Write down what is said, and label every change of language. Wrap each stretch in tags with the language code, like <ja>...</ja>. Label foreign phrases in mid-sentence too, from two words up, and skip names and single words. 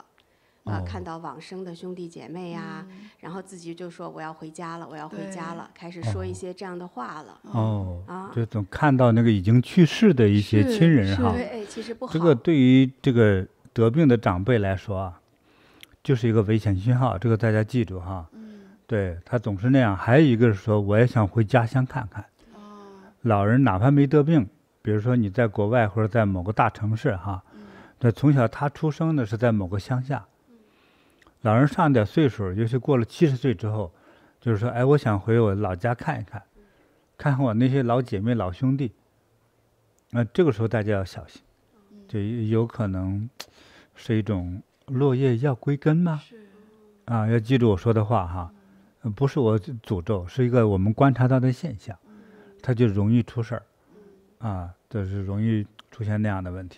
<zh>看到往生的兄弟姐妹呀，然後自己就說我要回家了，我要回家了，開始說一些這樣的話了。就總看到那個已經去世的一些親人哈。對，其實不好。這個對於這個得病的長輩來說啊，就是一個危險信號，這個大家記住哈。對，他總是那樣。還有一個是說，我也想回家鄉看看。老人哪怕沒得病，比如說你在國外或者在某個大城市哈，那從小他出生的是在某個鄉下。老人上點歲數，尤其過了70歲之後，就是說，我想回我老家看一看，看看我那些老姐妹、老兄弟。這個時候大家要小心，就有可能是一種落葉要歸根嗎？要記住我說的話哈，不是我詛咒，是一個我們觀察到的現象，它就容易出事兒，就是容易出現那樣的問題。</zh>